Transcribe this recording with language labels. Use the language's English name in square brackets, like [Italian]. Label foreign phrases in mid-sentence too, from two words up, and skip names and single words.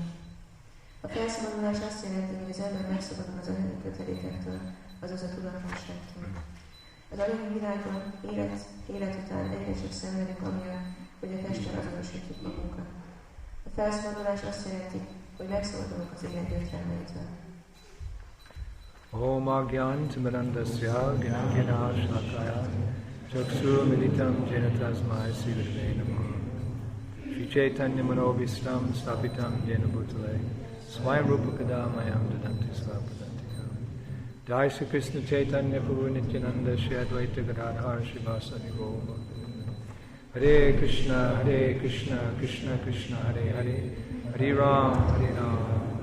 [Hungarian] A felszabadulás azt jelenti, hogy az ember megszabadul az anyagi kötelékektől, azaz a tudatlanságtól. Az anyagi világon élet után egyre csak szenvedünk amiatt, hogy a testtel azonosítjuk magunkat. A felszabadulás azt jelenti, hogy megszabadulunk az élet gyötrelmeitől. [Sanskrit] ॐ अज्ञान तिमिरान्धस्य ज्ञानाञ्जन शलाकया चक्षुर् उन्मीलितं येन तस्मै श्री गुरवे नमः श्री चैतन्य मनोऽभीष्टं स्थापितं येन भूतले स्वयं रूपः कदा मह्यं ददाति स्वपदान्तिकम् जय श्री कृष्ण चैतन्य प्रभु नित्यानन्द श्री अद्वैत गदाधर श्रीवासादि गौर हरे कृष्ण कृष्ण कृष्ण हरे हरे हरे राम